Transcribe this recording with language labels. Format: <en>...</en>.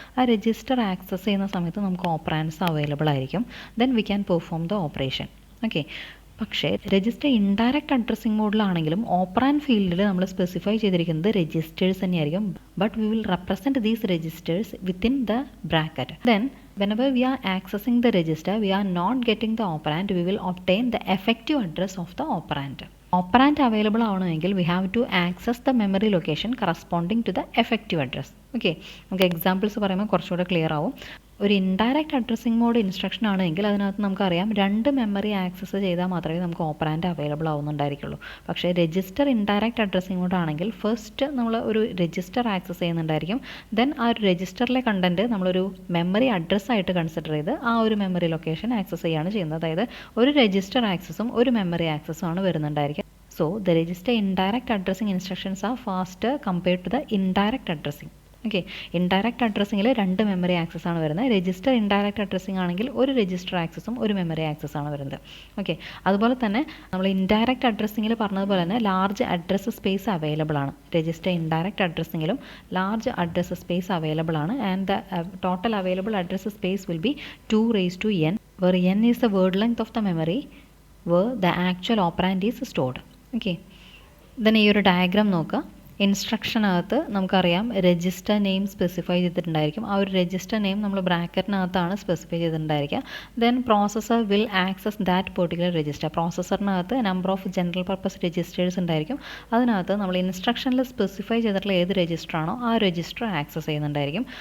<ml>ആ register access ചെയ്യുന്ന സമയത്ത് നമുക്ക് ഓപ്പറാൻഡ്സ് അവൈലബിൾ ആയിരിക്കും.</ml> <en>Then we can perform the operation.</en> <ml>Okay, പക്ഷേ രജിസ്റ്റർ ഇൻഡയറക്റ്റ് അഡ്രസ്സിംഗ് മോഡിലാണെങ്കിലും ഓപ്പറാൻഡ് ഫീൽഡിൽ നമ്മൾ സ്പെസിഫൈ ചെയ്തിരിക്കുന്നത് രജിസ്റ്റേഴ്സ് തന്നെയായിരിക്കും.</ml> <en>But we will represent these registers within the bracket. Then whenever we are accessing the register, we are not getting the operand, we will obtain the effective address of the operand. Operand available ആവണമെങ്കിൽ we have to access the memory location corresponding to the effective address.</en> <ml>Okay, നമുക്ക് examples പറയുമ്പോൾ കുറച്ചുകൂടെ clear ആവും. ഒരു indirect addressing mode instruction ആണെങ്കിൽ അതിനകത്ത് നമുക്കറിയാം 2 memory access ചെയ്താൽ മാത്രമേ നമുക്ക് ഓപ്പറാൻഡ് അവൈലബിൾ ആവുന്നുണ്ടായിരിക്കുള്ളൂ. പക്ഷേ രജിസ്റ്റർ ഇൻഡയറക്റ്റ് അഡ്രസ്സിംഗ് മോഡ് ആണെങ്കിൽ ഫസ്റ്റ് നമ്മൾ ഒരു രജിസ്റ്റർ ആക്സസ് ചെയ്യുന്നുണ്ടായിരിക്കും. ദെൻ ആ ഒരു രജിസ്റ്ററിലെ കണ്ടൻറ്റ് നമ്മളൊരു മെമ്മറി അഡ്രസ്സായിട്ട് കൺസിഡർ ചെയ്ത് ആ ഒരു മെമ്മറി ലൊക്കേഷൻ ആക്സസ് ചെയ്യുകയാണ് ചെയ്യുന്നത്. അതായത് ഒരു രജിസ്റ്റർ ആക്സസും ഒരു മെമ്മറി ആക്സസും ആണ് വരുന്നുണ്ടായിരിക്കുക.</ml> <en>So the register indirect addressing instructions are faster compared to the indirect addressing.</en> <ml>Okay, indirect അഡ്രസ്സിങ്ങിൽ 2 memory access ആണ് വരുന്നത്. രജിസ്റ്റർ ഇൻഡയറക്റ്റ് അഡ്രസ്സിംഗ് ആണെങ്കിൽ ഒരു രജിസ്റ്റർ ആക്സസും ഒരു മെമ്മറി ആക്സസ് ആണ് വരുന്നത്. ഓക്കെ, അതുപോലെ തന്നെ നമ്മൾ ഇൻഡയറക്റ്റ് അഡ്രസ്സിങ്ങിൽ പറഞ്ഞതുപോലെ തന്നെ ലാർജ് അഡ്രസ്സ് സ്പേസ് അവൈലബിൾ ആണ്. Register indirect അഡ്രസ്സിങ്ങിലും large address space available ആണ്.</ml> <en>And the total available address space will be 2n, where n is the word length of the memory where the actual operand is stored.</en> <ml>Okay, then ഈ ഒരു diagram നോക്കുക. ഇൻസ്ട്രക്ഷനകത്ത് നമുക്കറിയാം register name specify ചെയ്തിട്ടുണ്ടായിരിക്കും. ആ ഒരു register name നമ്മൾ ബ്രാക്കറ്റിനകത്താണ് specify ചെയ്തിട്ടുണ്ടായിരിക്കുക.</ml> <en>Then processor will access that particular register. പ്രോസസ്സറിനകത്ത് number of general purpose registers ഉണ്ടായിരിക്കും.</en> <ml>അതിനകത്ത് നമ്മൾ ഇൻസ്ട്രക്ഷനിൽ സ്പെസിഫൈ ചെയ്തിട്ടുള്ള ഏത് രജിസ്റ്റർ ആണോ ആ രജിസ്റ്റർ ആക്സസ് ചെയ്യുന്നുണ്ടായിരിക്കും.</ml>